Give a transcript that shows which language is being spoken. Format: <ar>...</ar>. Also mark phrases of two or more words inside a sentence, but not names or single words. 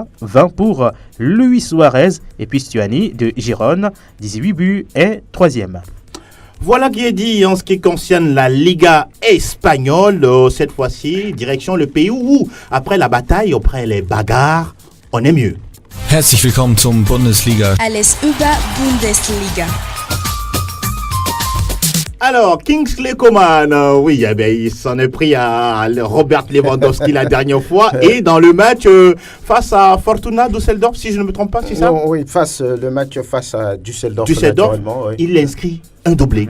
<fr>20 pour Luis Suarez et puis Stuani de Gérone, 18 buts et 3e. Voilà qui est dit en ce qui concerne la Liga espagnole. Cette fois-ci, direction le pays où, après la bataille, après les bagarres, on est mieux.</fr> <de>Herzlich willkommen zum Bundesliga. Alles über Bundesliga.</de> <fr>Alors, Kingsley Coman, il s'en est pris à Robert Lewandowski la dernière fois. Et dans le match face à Fortuna Düsseldorf, si je ne me trompe pas, c'est ça? Oui, le match face à Düsseldorf, il inscrit un doublé.</fr>